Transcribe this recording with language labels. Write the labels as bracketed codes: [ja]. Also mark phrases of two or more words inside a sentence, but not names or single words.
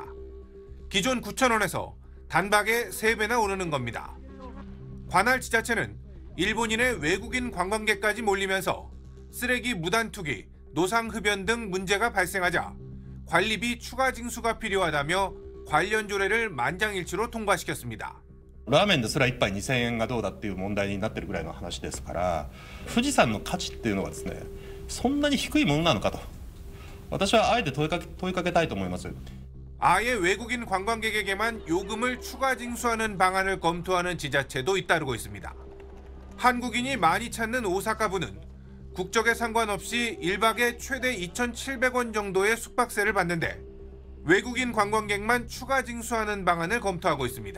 [ko] 기존 9,000원에서 단박에 3배나 오르는 겁니다. 관할 지자체는 일본인의 외국인 관광객까지 몰리면서 쓰레기 무단 투기, 노상 흡연 등 문제가 발생하자 관리비 추가 징수가 필요하다며 관련 조례를 만장일치로 통과시켰습니다. [ja] ラーメンですら1杯2000円がどうだっていう問題になってるぐらいの話ですから、富士山の価値っていうのはですね、そんなに低いものなのかと、私はあえて問いかけたいと思います。 [ko] 아예 외국인 관광객에게만 요금을 추가 징수하는 방안을 검토하는 지자체도 잇따르고 있습니다. 한국인이 많이 찾는 오사카부는 국적에 상관없이 1박에 최대 2,700원 정도의 숙박세를 받는데 외국인 관광객만 추가 징수하는 방안을 검토하고 있습니다.